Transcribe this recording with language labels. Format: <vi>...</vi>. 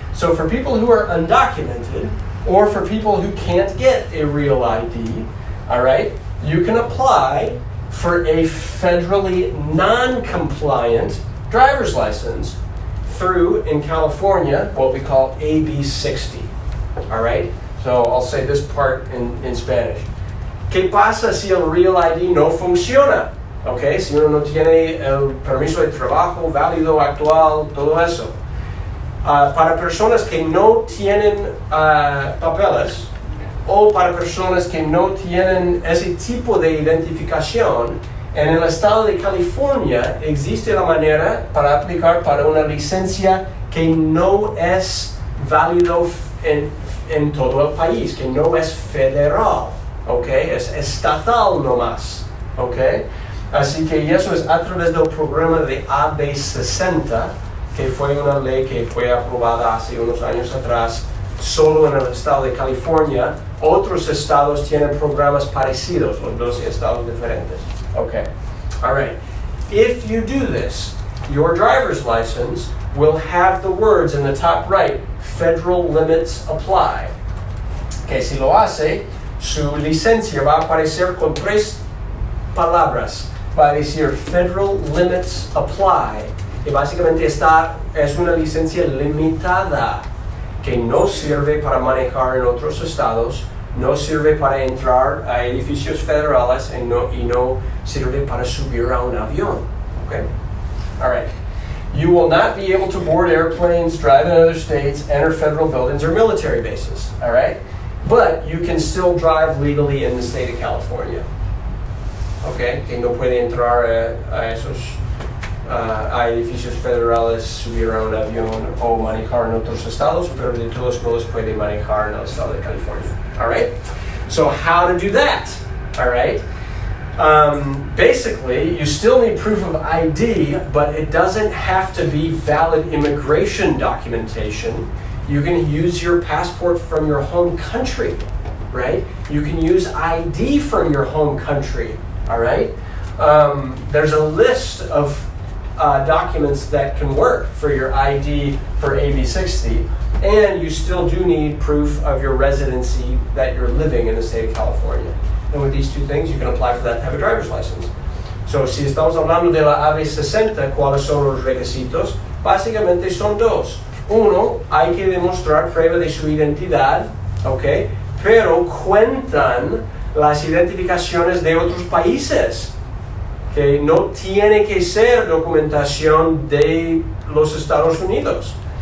<en>So for people who are undocumented, or for people who can't get a real ID, all right, you can apply for a federally non-compliant driver's license through, in California, what we call AB60, all right? So I'll say this part in Spanish.</en> <es>¿Qué pasa si el Real ID no funciona? Okay, si uno no tiene el permiso de trabajo válido, actual, todo eso. Para personas que no tienen papeles, o para personas que no tienen ese tipo de identificación, en el estado de California existe la manera para aplicar para una licencia que no es válido en todo el país, que no es federal, ¿ok? Es estatal nomás, ¿ok? Así que eso es a través del programa de A.P.C, que fue una ley que fue aprobada hace unos años atrás, solo en el estado de California. Otros estados tienen programas parecidos, los 12 estados diferentes.</es> <en>Okay, all right. If you do this, your driver's license will have the words in the top right, federal limits apply.</en> <es>Que si lo hace, su licencia va a aparecer con 3 palabras. Va a decir</es> <en>federal limits apply.</en> <es>Y básicamente es una licencia limitada que no sirve para manejar en otros estados, no sirve para entrar a edificios federales y no sirve para subir a un avión.</es> <en>Okay? All right. You will not be able to board airplanes, drive in other states, enter federal buildings or military bases. All right? But you can still drive legally in the state of California. Okay?</en> <es>Que no puede entrar a esos a edificios federales, subir a un avión o manejar en otros estados, pero de todos modos puede manejar en el estado de California.</es> <en>All right? So how to do that? All right? Basically, you still need proof of ID, but it doesn't have to be valid immigration documentation. You can use your passport from your home country, right? You can use ID from your home country, all right? There's a list of documents that can work for your ID for AB60, and you still do need proof of your residency that you're living in the state of California. And with these 2 things, you can apply for that to have a driver's license.</en> <es>So, si estamos hablando de la A.P.C, ¿cuáles son los requisitos? Básicamente son 2. Uno, hay que demostrar prueba de su identidad, ¿ok? Pero cuentan las identificaciones de otros países, que no tiene que ser documentación de los Estados Unidos.</es>